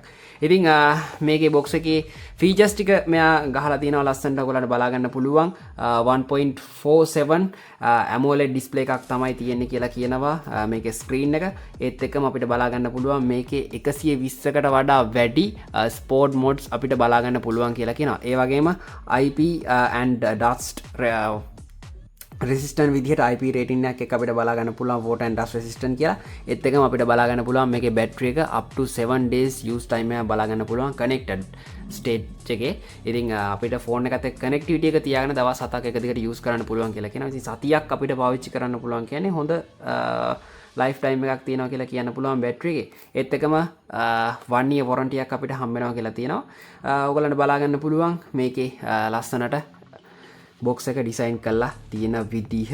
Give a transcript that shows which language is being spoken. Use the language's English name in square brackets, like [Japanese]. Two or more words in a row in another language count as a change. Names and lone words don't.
[Sinhala] ඉතින් මේකේ බොක්ස් එකේ ෆීචර්ස් ටික මෙයා ගහලා තියෙනවා ලස්සනට ඔයගොල්ලන්ට බලා ගන්න පුළුවන්. 1.47 [English] AMOLED display [Sinhala] එකක් තමයි තියෙන්නේ කියලා කියනවා මේකේ ස්ක්‍රීන් එක. ඒත් එක්කම අපිට බලා ගන්න පුළුවන් මේකේ 120කට වඩා වැඩි [English] sport modes [Sinhala] අපිට බලා ගන්න පුළුවන් කියලා කියනවා. ඒ වගේම [English] IP and dust resistant [Sinhala] විදිහට [English] IP rating [Sinhala] එකක් එක්ක අපිට බලා ගන්න පුළුවන් [English] water and dust resistant [Sinhala] කියලා. ඒත් එකම අපිට බලා ගන්න පුළුවන් මේකේ battery එක [English] up to 7 days use time [Sinhala] එක බලා ගන්න පුළුවන් [English] connected state [Sinhala] එකේ. ඉතින් අපිට phone එකත් එක්ක connectivity එක තියාගෙන දවස් 7ක් එක දිගට use කරන්න පුළුවන් කියලා කියනවා. ඉතින් සතියක් අපිට පාවිච්චි කරන්න පුළුවන් කියන්නේ හොඳ [English] life time [Sinhala] එකක් තියෙනවා කියලා කියන්න පුළුවන් බැටරි එකේ. ඒත් එකම [English] 1 year warranty [Sinhala] එකක් අපිට හම්බ වෙනවා කියලා තියෙනවා. ඔයගොල්ලන්ට බලා ගන්න පුළුවන් මේකේ ලස්සනට බොක්ස් එක ඩිසයින් කරලා තියෙන විදිහ.